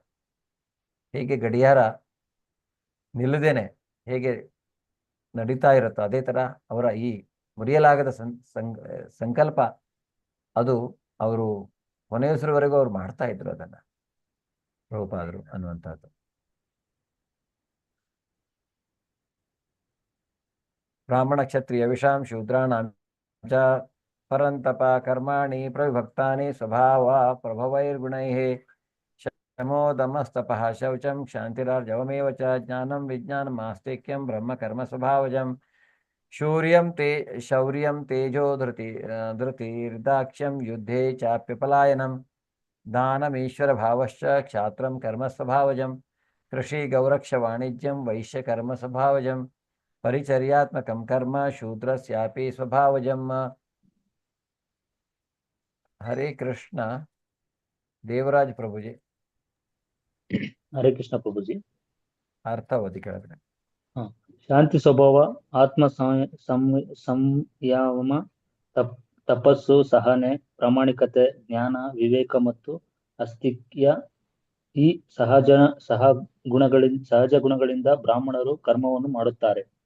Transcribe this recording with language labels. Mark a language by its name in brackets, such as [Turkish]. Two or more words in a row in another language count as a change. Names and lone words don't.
[Kannada] ಹೇಗೆ ಗಡಿಯಾರ ನಿಲ್ಲದೇನೆ ಹೇಗೆ ನಡೀತಾ ಇರುತ್ತೋ ಅದೇ ತರ ಅವರ ಈ ಮುರಿಯಲಾಗದ ಸಂಕಲ್ಪ ಅದು ಅವರು ಕೊನೆಯುಸಿರವರೆಗೂ ಅವ್ರು ಮಾಡ್ತಾ ಇದ್ರು ಅದನ್ನ, ಪ್ರಭುಪಾದರು ಅನ್ನುವಂಥದ್ದು. [Sanskrit] ಬ್ರಾಹ್ಮಣ ಕ್ಷತ್ರಿಯ ವಿಷಾಂ ಶೂದ್ರಾಣಾಂ ಚ ಪರಂತಪ ಕರ್ಮಾಣಿ ಪ್ರವಿಭಕ್ತಾನಿ ಸ್ವಭಾವ ಪ್ರಭವೈರ್ಗುಣೈಃ ಶಮೋದಮಸ್ತಪಃ ಶೌಚಂ ಕ್ಷಾಂತಿರಾರ್ಜವಮೇವ ಚ ಜ್ಞಾನಂ ವಿಜ್ಞಾನಂ ಆಸ್ತಿಕ್ಯಂ ಬ್ರಹ್ಮ ಕರ್ಮ ಸ್ವಭಾವಜಂ ಶೌರ್ಯಂ ತೇಜೋ ಧೃತಿರ್ದಾಕ್ಷ್ಯಂ ಯುದ್ಧೇ ಚಾಪ್ಯಪಲಾಯನಂ ದಾನಮೀಶ್ವರ ಭಾವಶ್ಚ ಕ್ಷಾತ್ರಂ ಕರ್ಮ ಸ್ವಭಾವಜಂ ಕೃಷಿ ಗೌರಕ್ಷ ವಾಣಿಜ್ಯಂ ವೈಶ್ಯ ಕರ್ಮ ಸ್ವಭಾವಜಂ ಪರಿಚರ್ಯಾತ್ಮಕಂ ಕರ್ಮ ಶೂದ್ರಸ್ಯಾಪಿ ಸ್ವಭಾವಜಂ. ಹರೇ ಕೃಷ್ಣ. ದೇವರಾಜ್ ಪ್ರಭುಜಿ ಹರೇ ಕೃಷ್ಣ ಪ್ರಭುಜಿ. [Kannada] ಅರ್ಥ ಓದಿ ಕೇಳಿದ್ರೆ. ಶಾಂತಿ ಸ್ವಭಾವ, ಆತ್ಮ ಸಂಯಮ, ತಪಸ್ಸು, ಸಹನೆ, ಪ್ರಾಮಾಣಿಕತೆ, ಜ್ಞಾನ, ವಿವೇಕ ಮತ್ತು ಅಸ್ತಿಕ್ಯ ಈ ಸಹಜ ಗುಣಗಳಿಂದ ಬ್ರಾಹ್ಮಣರು ಕರ್ಮವನ್ನು ಮಾಡುತ್ತಾರೆ.